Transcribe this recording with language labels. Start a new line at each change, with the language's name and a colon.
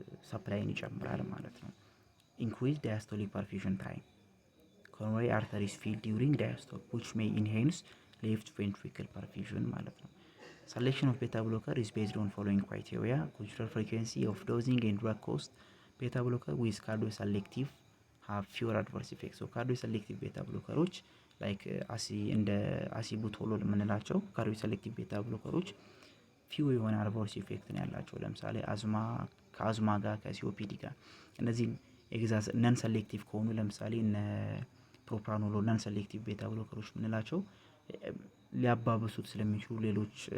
Amharic: ሰፕላይን ይጨምራል ማለት ነው።
English: ኢንክሪዝ ዳያስቶሊክ ፐርፊዥን ታይም ኮሮናሪ አርተሪስ ፊል ዲዩሪንግ ዳያስቶል which may enhance left ventricle perfusion ማለት ነው። Selection of beta blocker is based on following criteria: consider frequency of dosing and drug cost. Beta blocker with cardioselective have fewer adverse effects.
Amharic: So cardioselective beta ብሎከሮች ላይክ እንደ አሲቡቶሎል የምንላቸው ካርዲዮሴሌክቲቭ ቤታ ብሎከሮች ፊው የሆነ አድቨርስ ኢፌክት ነው ያላቸው። ለምሳሌ ከአዝማ ጋር ከሲኦፒዲ ጋር እነዚህን ኤግዛስ ነን ሴሌክቲቭ ከሆኑ ለምሳሌ እነ ፕሮፕራኖሎል ነን ሴሌክቲቭ ቤታ ብሎከሮች የምንላቸው ሊያባብሱት ስለሚችሉ ሌሎች